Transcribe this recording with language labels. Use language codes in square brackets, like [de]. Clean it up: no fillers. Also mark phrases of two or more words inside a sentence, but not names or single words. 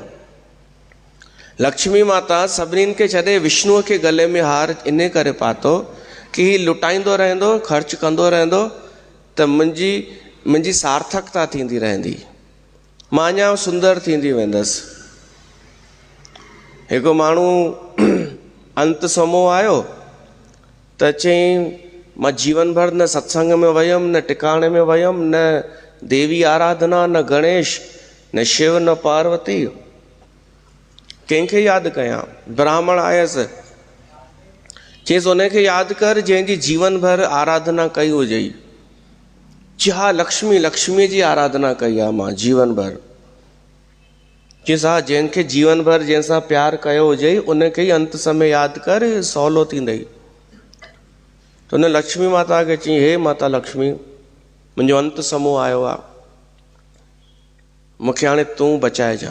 [sd] लक्ष्मी माता सभिनीनि खे छॾे विष्णुअ खे गले में हार इन करे पातो कि हीउ लुटाईंदो रहंदो, ख़र्च कंदो रहंदो, त मुंहिंजी सार्थकता थींदी रहंदी, मां अञा सुंदर थींदी वेंदसि। हिकु माण्हू अंत समूह आयो त चई मां जीवन भर न सत्संग में वयुमि, न टिकाणे में वयुमि, न देवी आराधना, न गणेश, न शिव, न पार्वती, कंहिंखे यादि कयां? ब्राह्मण आयसि, चयसि उनखे यादि कर जंहिंजी जीवन भर आराधना कई हुजई। हा, लक्ष्मी, लक्ष्मीअ जी आराधना कई आहे मां जीवन भर। चयसि हा, जंहिंखे जीवन भर जंहिंसां प्यार कयो हुजई उनखे ई अंत समय यादि कर, सवलो थींदई। त उन लक्ष्मी माता खे चई, हे माता लक्ष्मी, मुंहिंजो अंत समूह आयो आहे, मूंखे हाणे तूं बचाइजां।